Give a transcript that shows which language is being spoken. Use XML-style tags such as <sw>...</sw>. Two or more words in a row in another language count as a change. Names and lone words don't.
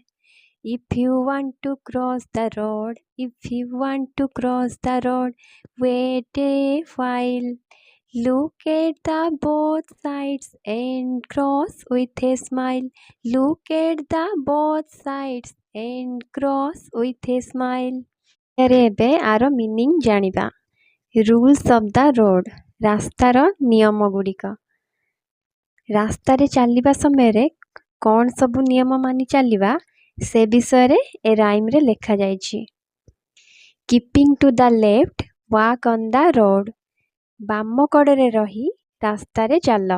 <en>If you want to cross the road, wait a while. Look at the both sides and cross with a smile. Look at the both sides and cross with a smile.</en> <or>ଏବେ ଆର ମିନିଂ ଜାଣିବା।</or> <en>rules of the road,</en> <or>ରାସ୍ତାର ନିୟମ ଗୁଡ଼ିକ। ରାସ୍ତାରେ ଚାଲିବା ସମୟରେ କ'ଣ ସବୁ ନିୟମ ମାନି ଚାଲିବା ସେ ବିଷୟରେ ଏ ରାଇମ୍ରେ ଲେଖାଯାଇଛି।</or> <en>keeping to the left, walk on the road,</en> <or>ବାମ କଡ଼ରେ ରହି ରାସ୍ତାରେ ଚାଲ।</or>